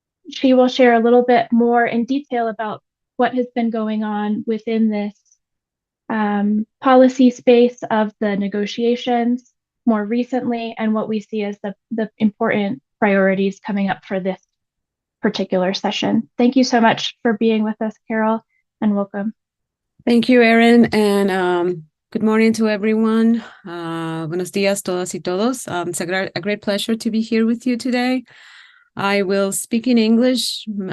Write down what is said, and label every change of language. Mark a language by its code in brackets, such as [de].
[en] She will share a little bit more in detail about what has been going on within this policy space of the negotiations more recently and what we see as the important priorities coming up for this particular session. Thank you so much for being with us, Carol, and welcome. Thank you, Erin, and good morning to everyone. [es] Buenos días, todas y todos. [en] It's a great pleasure to be here with you today. I will speak in English.